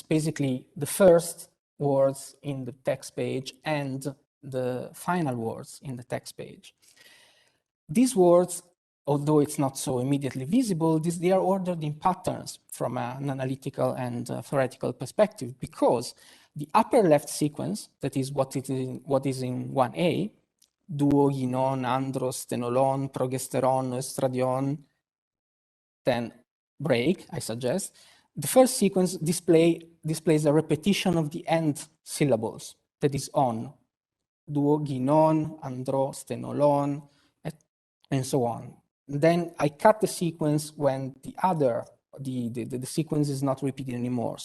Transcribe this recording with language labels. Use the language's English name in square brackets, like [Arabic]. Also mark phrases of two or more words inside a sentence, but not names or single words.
[English] Basically, the first words in the text page and the final words in the text page. These words, although it's not so immediately visible, they are ordered in patterns from an analytical and theoretical perspective, because the upper left sequence, that is what is in 1a, duo, ginon, andros, stenolon, progesteron, estradion, then break, I suggest. The first sequence displays a repetition of the end syllables, that is on, duo, ginon, andro, stenolon, and so on. Then I cut the sequence when the sequence is not repeated anymore.